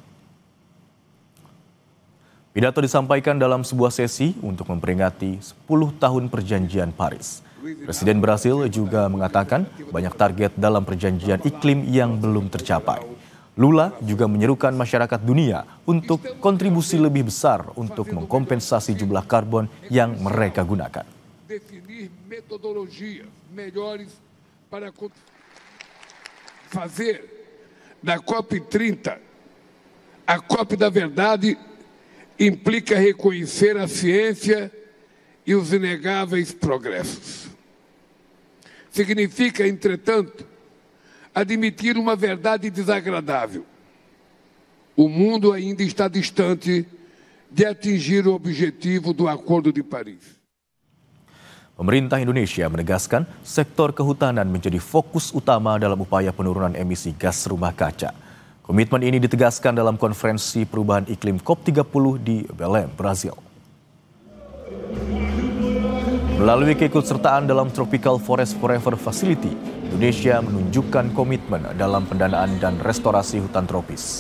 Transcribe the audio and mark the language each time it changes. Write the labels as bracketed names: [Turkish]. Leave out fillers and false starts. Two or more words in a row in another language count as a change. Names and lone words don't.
[Indonesian] Pidato disampaikan dalam sebuah sesi untuk memperingati 10 tahun Perjanjian Paris. Presiden Brasil juga mengatakan banyak target dalam perjanjian iklim yang belum tercapai. Lula juga menyerukan masyarakat dunia untuk kontribusi lebih besar untuk mengkompensasi jumlah karbon yang mereka gunakan. [Portuguese] Definir metodologias melhores para fazer da COP30 a COP da verdade implica reconhecer a ciência e os inegáveis progressos. Significa, entretanto, admitir uma verdade desagradável. O mundo ainda está distante de atingir o objetivo do Acordo de Paris. [Indonesian] Pemerintah Indonesia menegaskan sektor kehutanan menjadi fokus utama dalam upaya penurunan emisi gas rumah kaca. Komitmen ini ditegaskan dalam konferensi perubahan iklim COP30 di Belém, Brasil. Melalui keikutsertaan dalam Tropical Forest Forever Facility, Indonesia menunjukkan komitmen dalam pendanaan dan restorasi hutan tropis.